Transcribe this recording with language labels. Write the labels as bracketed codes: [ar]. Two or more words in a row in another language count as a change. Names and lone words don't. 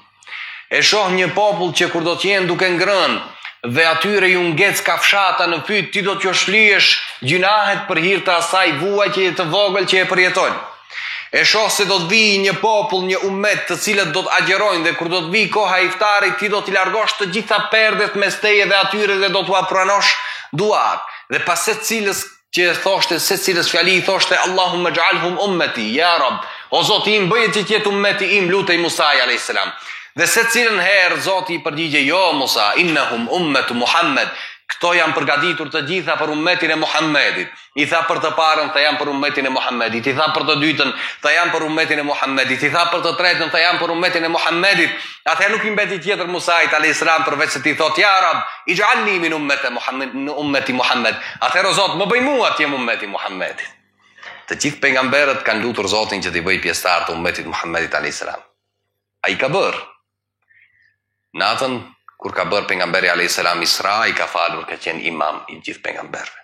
[sq] E shoh një popull që kur do të jenë duke ngrënë dhe atyre ju ngec kafshata në fyt, ti do t'ju shlihesh gjunahet për hir të asaj vuajtje të vogël që e përjetojnë. E shoh se do të vijë një popull, një ummet të cilët do të agjerojnë dhe kur do të vijë koha e iftarit, ti do t'i largosh të gjitha perdet mes teje dhe atyre dhe do t'ua pranosh duat. Dhe pas secilës që thoshte, secilës fjali i thoshte [ar] اللهم اجعلهم أمتي يا رب, [sq] o Zoti im bëje që të jetë ummeti im, lutej Musa [ar] عليه السلام. [sq] Dhe secilën herë Zoti i përgjigje, jo Musa, [ar] إنهم أمة محمد, [sq] këto janë përgatitur të gjitha për ummetin e Muhammedit. I tha për të parën, tha janë për ummetin e Muhammedit. I tha për të dytën, tha janë për ummetin e Muhammedit. I tha për të tretën, tha janë për ummetin e Muhammedit. Atëherë nuk i mbeti tjetër Musait [ar] عليه السلام [sq] përveç se ti thot [ar] يا رب اجعلني من أمة محمد, [sq] në ummeti Muhammed. Atëherë Zot, më bëj mua të jem ummeti Muhammedit. Të gjithë pejgamberët kanë lutur Zotin që t'i bëj pjesëtar të ummetit Muhammedit [ar] عليه السلام. [sq] Ai ka bërë. Natën kur ka bërë pejgamberi [ar] عليه السلام [sq] Isra, i ka falur, ka qenë imam i gjithë pejgamberëve.